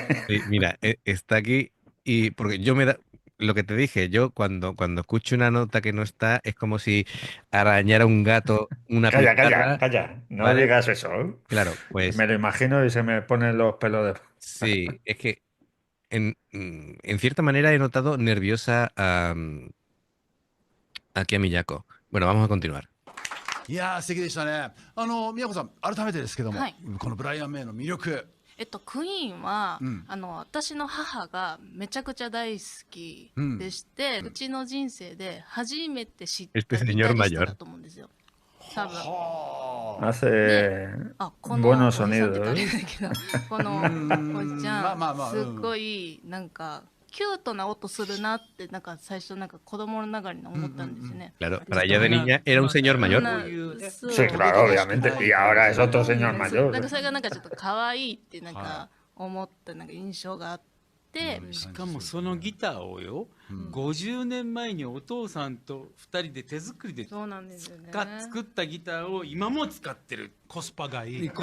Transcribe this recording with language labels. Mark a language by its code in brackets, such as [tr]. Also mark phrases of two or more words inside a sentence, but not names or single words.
[es] Sí, mira, está aquí y porque yo me da lo que te dije, yo cuando escucho una nota que no está, es como si arañara un gato una Calla, calla, pizarra, calla. No ¿vale? digas eso. Claro, pues Me lo imagino y se me ponen los pelos de... sí, es que en cierta manera he notado nerviosa aquí a Miyako. Bueno, vamos a continuar. [ja] いやー、素敵でしたね。宮古さん、改めてですけども、はいこのブライアン・メイの魅力。クイーンは、うん私の母がめちゃくちゃ大好きでして、うちの人生で初めて知った [es] Este [ja] ギ [es] señor [ja] タリスト [es] mayor. [ja] だと思うんですよ。多分。 [es] Hace [ja] あ、この [es] buenos [ja] おじさんって言ったらあ [es] sonidos. [ja] れだけど、このおじちゃん、まあまあまあすっごいなんかキュートな音するなってなんか最初なんか子供のながらに思ったんですよね。 [es] Claro, para ella de niña era un señor mayor. [ja] そう [es] Sí, claro, obviamente. Y ahora es otro señor [ja] なん [es] mayor. [ja] かそれがなんかちょっと可愛いってなんか思ったなんか印象があって、しかもそのギターをよ、50年前にお父さんと2人で手作りでそうなんですよね。作ったギターを今も使ってる。コスパがいい。